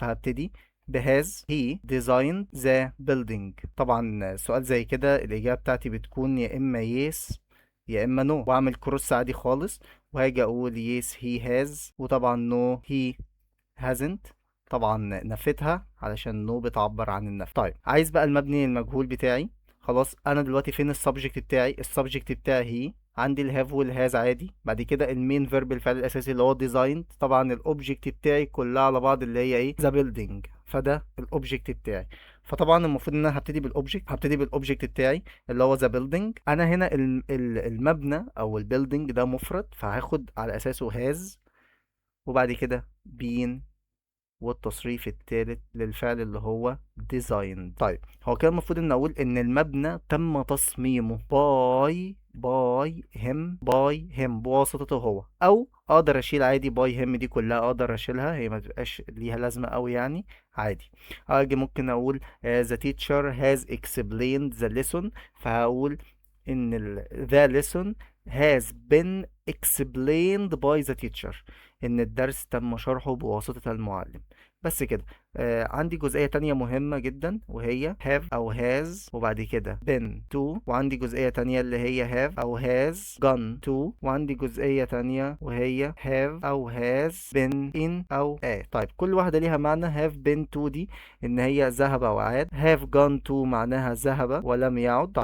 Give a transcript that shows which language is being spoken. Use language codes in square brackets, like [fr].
[ar] فهبتدي بهاز [en] he designed the building. [ar] طبعا سؤال زي كده الاجابه بتاعتي بتكون يا اما yes يا اما no، واعمل كروس عادي خالص وهاجي اقول [en] yes he has، [ar] وطبعا [en] no he hasn't. [ar] طبعا نفيتها علشان نو بتعبر عن النفي. طيب عايز بقى المبني المجهول بتاعي. خلاص انا دلوقتي فين السبجكت بتاعي؟ السبجكت بتاعي هي، عندي الهاف والهاز عادي، بعد كده المين فيرب الفعل الاساسي اللي هو ديزاين. طبعا الاوبجكت بتاعي كلها على بعض اللي هي ايه؟ ذا بيلدينج. فده الاوبجكت بتاعي. فطبعا المفروض ان انا هبتدي بالاوبجكت بتاعي اللي هو ذا بيلدينج. انا هنا المبنى او البيلدينج ده مفرد، فهاخد على اساسه هاز، وبعد كده بين، والتصريف التالت للفعل اللي هو design. طيب هو كان المفروض ان اقول ان المبنى تم تصميمه باي هيم بواسطته هو، او اقدر اشيل عادي باي هيم دي كلها، اقدر اشيلها، هي ما تبقاش ليها لازمه قوي يعني، عادي. اجي ممكن اقول [en] the teacher has explained the lesson، [ar] فهقول ان [en] the lesson has been explained by the teacher، [ar] ان الدرس تم شرحه بواسطة المعلم. بس كده. عندي جزئية تانية مهمة جدا وهي have أو has وبعد كده been to، وعندي جزئية تانية اللي هي have أو has gone to، وعندي جزئية تانية وهي have أو has been in أو a. طيب كل واحدة ليها معنى. have been to دي إن هي ذهب وعاد، have gone to معناها ذهب ولم يعد.